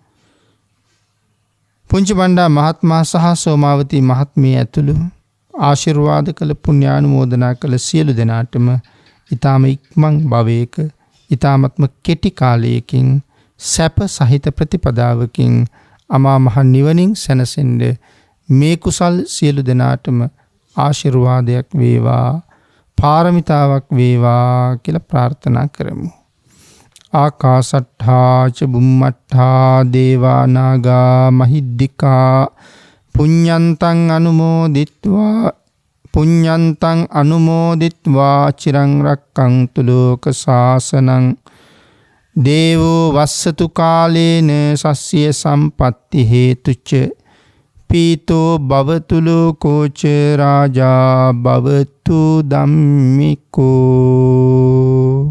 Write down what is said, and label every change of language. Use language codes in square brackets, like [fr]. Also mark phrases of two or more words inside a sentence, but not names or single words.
[si] පුංචි බණ්ඩා මහත්මයා සහ සෝමාවතී මහත්මිය ඇතුළු ආශිර්වාද කළ පුණ්‍යානුමෝදනා කළ සියලු දෙනාටම ඊටම ඉක්මන් භවයක ඊ타මත්ම කෙටි කාලයකින් සැප සහිත ප්‍රතිපදාවකින් අමා මහ නිවනින් සැනසෙන්න මේ කුසල් සියලු දෙනාටම ආශිර්වාදයක් වේවා, පාරමිතාවක් වේවා කියලා ප්‍රාර්ථනා කරමු. [pi] ආකාසට්ඨා ච බුම්මට්ඨා දේවා නාග මහිද්దికා පුඤ්ඤන්තං අනුමෝදිත්වා චිරං රක්ඛන්තු ලෝක සාසනං දේවෝ වස්සතු කාලේන සස්ය සම්පatti හේතුච පීතෝ භවතු ලෝකෝච රාජා භවතු ධම්මිකෝ.